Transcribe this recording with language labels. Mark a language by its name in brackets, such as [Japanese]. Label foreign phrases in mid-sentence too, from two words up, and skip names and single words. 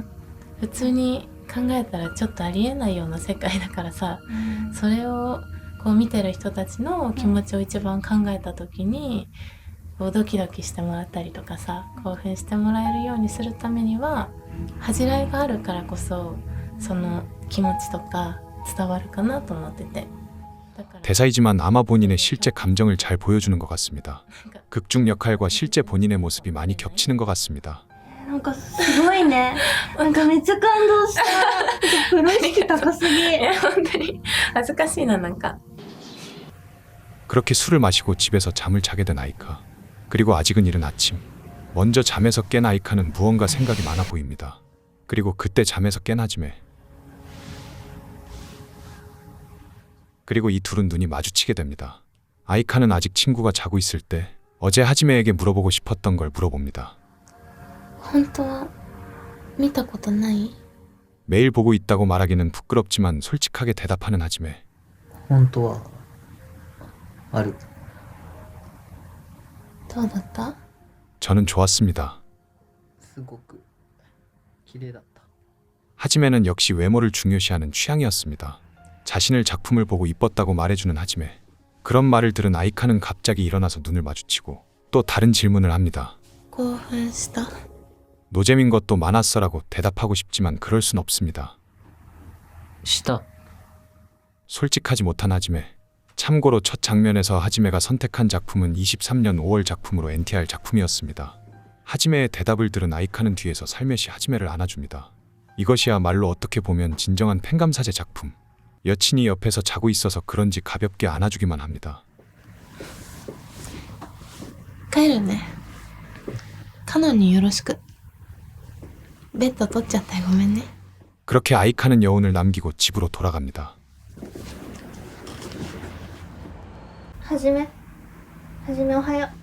[Japanese] 普通に考えたらちょっとありえないような世界だからさ、それをこう見てる人たちの気持ちを一番考えた時に、こうドキドキしてもらったりとかさ、興奮してもらえるようにするためには恥じらいがあるからこそその気持ちとか伝わるかなと思ってて。 [Korean] 대사이지만 아마 본인의 실제 감정을 잘 보여주는 것 같습니다. 극중 역할과 실제 본인의 모습이 많이 겹치는 것 같습니다. [Japanese] なんかすごいね。なんかめっちゃ感動した。プロ意識高すぎ。本当に恥ずかしいななんか。 [Korean] 그렇게 술을 마시고 집에서 잠을 자게 된 아이카. 그리고 아직은 이른 아침. 먼저 잠에서 깬 아이카는 무언가 생각이 많아 보입니다. 그리고 그때 잠에서 깬 하지메. 그리고 이 둘은 눈이 마주치게 됩니다. 아이카는 아직 친구가 자고 있을 때 어제 하지메에게 물어보고 싶었던 걸 물어봅니다. [Japanese] 本当は見たことない？ [Korean] 매일 보고 있다고 말하기는 부끄럽지만 솔직하게 대답하는 하지메. [Japanese] 本当はある。どうだった？ [Korean] 저는 좋았습니다. [Japanese] すごく綺麗だった。 [Korean] 하지메는 역시 외모를 중요시하는 취향이었습니다. 자신을 작품을 보고 이뻤다고 말해주는 하지메. 그런 말을 들은 아이카는 갑자기 일어나서 눈을 마주치고 또 다른 질문을 합니다. [Japanese] 興奮した。 [Korean] 노잼인 것도 많았어라고 대답하고 싶지만 그럴 순 없습니다. [Japanese] した。 [Korean] 솔직하지 못한 하지메. 참고로 첫 장면에서 하지메가 선택한 작품은 23년 5월 작품으로 NTR 작품이었습니다. 하지메의 대답을 들은 아이카는 뒤에서 살며시 하지메를 안아줍니다. 이것이야말로 어떻게 보면 진정한 팬감사제 작품. 여친이 옆에서 자고 있어서 그런지 가볍게 안아주기만 합니다. [Japanese] 帰るね。カノンによろしく。ベッド取っちゃってごめんね。 [Korean] 그렇게 아이카는 여운을 남기고 집으로 돌아갑니다. [Japanese] はじめおはよう。